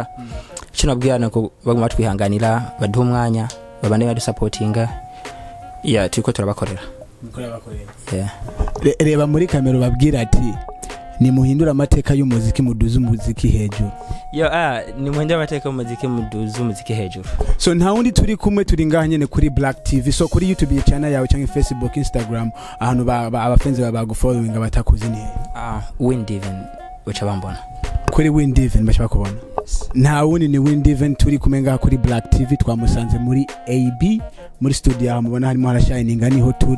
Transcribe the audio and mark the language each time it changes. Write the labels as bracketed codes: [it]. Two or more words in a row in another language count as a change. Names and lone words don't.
[rn] Icyo nababwira nuko baguma twihanganira baduha umwanya babane badu supportinga turiko turabakorera. Reba muri kamera babwira ati ni muhindura amateka y'umuziki muduza umuziki hejuru. Ni muhindura amateka y'umuziki muduza umuziki hejuru. So nta wundi turi kumwe turi ngaha nyene kuri Balck TV. So kuri YouTube channel yawe cyangwa Facebook Instagram ahantu abafenzi bagufollowing batakuzi ni Divin uca bambona kuri Divin bacha bakubona. Nta wundi ni Divin turi kumenga kuri Balck TV twamusanze muri AB muri studio aho mubona harimo harashining niho turi.